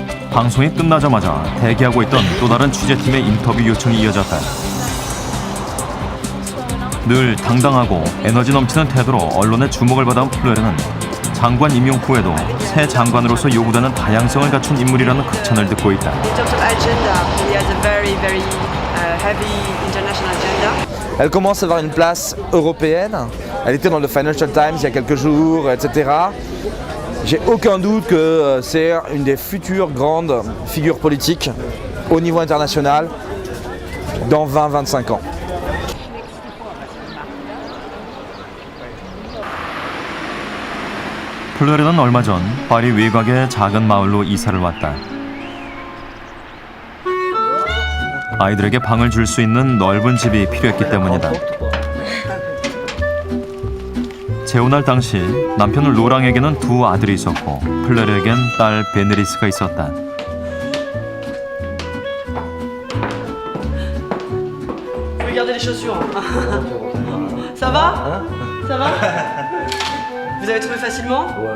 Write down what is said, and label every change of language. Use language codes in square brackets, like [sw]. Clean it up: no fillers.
[ko] 방송이 끝나자마자 대기하고 있던 또 다른 취재팀의 인터뷰 요청이 이어졌다. 늘 당당하고 에너지 넘치는 태도로 언론의 주목을 받아온 플레르는 장관 임용 후에도 새 장관으로서 요구되는 다양성을 갖춘 인물이라는 극찬을 듣고 있다. [en] In terms of agenda, he has a very heavy international agenda. [fr] Elle commence à avoir une place européenne. Elle était dans le Financial Times il y a quelques jours, etc. J'ai aucun doute que c'est une des futures grandes figures politiques au niveau international dans 20-25 ans. [ko] 플레르는 얼마 전 파리 외곽의 작은 마을로 이사를 왔다. 아이들에게 방을 줄 수 있는 넓은 집이 필요했기 때문이다. 재혼할 당시 남편 로랑에게는 두 아들이 있었고 플레르에겐 딸 베네리스가 있었다. [fr] Regardez les chaussures. Ça va? Ça va? Vous avez trouvé facilement?